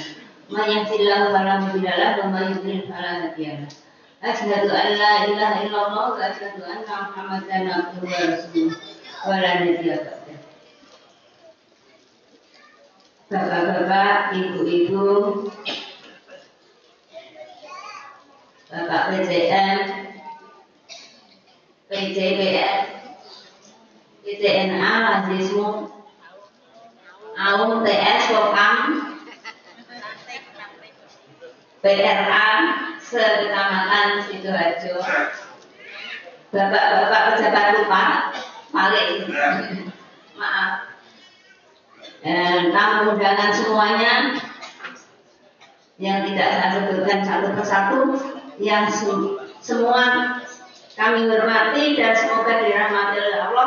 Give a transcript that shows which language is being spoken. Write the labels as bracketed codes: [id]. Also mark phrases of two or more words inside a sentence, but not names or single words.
[ar] من يهده الله فلا مضل له ومن يضلل فلا هادي له. أشهد أن لا إله إلا الله وأشهد أن محمدا عبده ورسوله ولا نبي بعده. [id] Bapak-bapak, ibu-ibu, Bapak PJM, PJBS, PJNA, Lazismu, AUM, TS, Lokam, PRA, Sekecamatan Sidoarjo, Bapak-bapak pejabat lupa, paling maaf. Dan tamu undangan semuanya yang tidak saya sebutkan satu persatu, yang semua kami hormati dan semoga dirahmati oleh Allah.